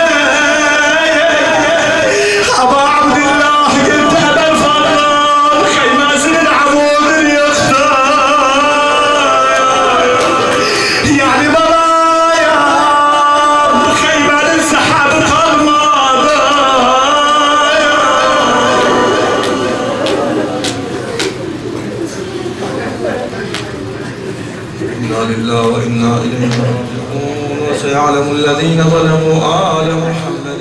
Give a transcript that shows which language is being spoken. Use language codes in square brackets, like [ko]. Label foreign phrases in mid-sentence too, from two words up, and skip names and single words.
[tr] Ama Abdillah geldi Əbəlfat'tan kıymesinin amudunu yıktı. Yani babaya kıymenin sahabı kalmadı. [ar] إنا لله وإنا إليه راجعون وسيعلم الذين ظلموا آل محمد